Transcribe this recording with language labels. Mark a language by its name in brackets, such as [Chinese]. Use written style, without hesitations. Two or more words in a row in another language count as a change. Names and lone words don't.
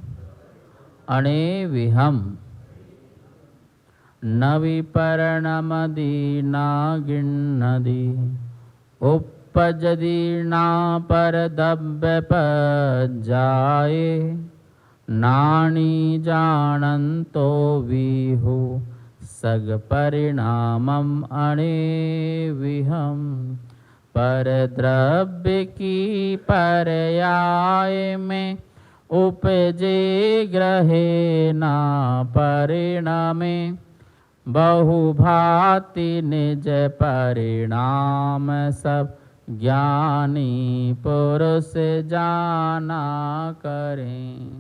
[Prakrit languages] अणेविहम नवी परिणमदि ना गिन्नदि उपपज्जदि ना परदब्य पज्जाए नानी जानंतो विहु सग परिणामम अणेविहम। [Hindi] पर द्रव्य की पर्याय में उपजे ग्रहे ना परिणामे बहुभाति निज परिणाम सब ज्ञानी पुरुष जाना करें।